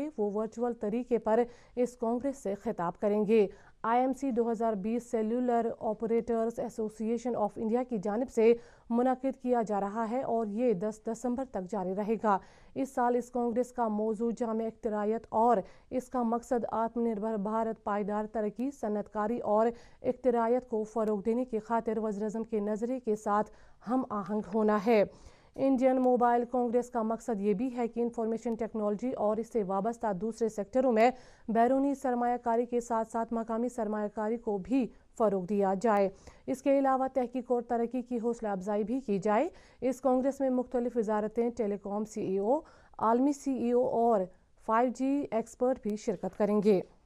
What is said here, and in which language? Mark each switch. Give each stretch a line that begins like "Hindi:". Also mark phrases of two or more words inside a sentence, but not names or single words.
Urdu: وہ ورچوئل طریقے پر اس کانگریس سے خطاب کریں گے. IMC 2020 سیلولر آپریٹرز ایسوسی ایشن آف انڈیا کی جانب سے منعقد کیا جا رہا ہے اور یہ 10 دسمبر تک جاری رہے گا. اس سال اس کانگریس کا موضوع جامع اختراعات اور اس کا مقصد آتم نربھر بھارت، پائیدار ترقی، صنعت کاری اور اختراعات کو فروغ دینے کی خاطر وزیراعظم کے نظریے کے ساتھ ہم آہنگ ہونا ہے. انڈین موبائل کانگریس کا مقصد یہ بھی ہے کہ
English: information technology
Urdu: اور اس سے وابستہ دوسرے سیکٹروں میں بیرونی سرمایہ کاری کے ساتھ ساتھ مقامی سرمایہ کاری کو بھی فروغ دیا جائے. اس کے علاوہ تحقیق اور ترقی کی حوصلہ افزائی بھی کی جائے. اس کانگریس میں مختلف وزارتیں، ٹیلی کام CEO، عالمی CEO اور 5G ایکسپرٹ بھی شرکت کریں گے.